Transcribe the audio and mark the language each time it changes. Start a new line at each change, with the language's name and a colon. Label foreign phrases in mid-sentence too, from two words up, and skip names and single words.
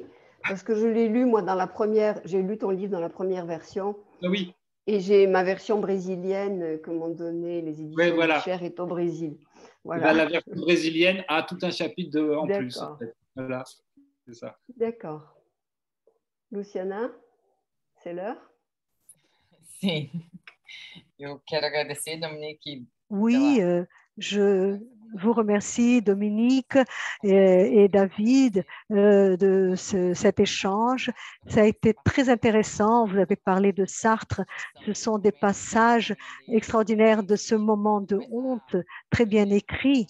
French: Parce que je l'ai lu, moi, j'ai lu ton livre dans la première version. Ah oui. Et j'ai ma version brésilienne que m'ont donné les éditions Cher est au Brésil. Voilà. La version brésilienne a tout un chapitre en plus. En fait. Voilà, c'est ça. D'accord. Luciana, c'est l'heure?
Portuguese: Sim. Eu quero agradecer, Dominique.
French: Oui, je vous remercie, Dominique et David, de cet échange. Ça a été très intéressant. Vous avez parlé de Sartre. Ce sont des passages extraordinaires de ce moment de honte, très bien écrit.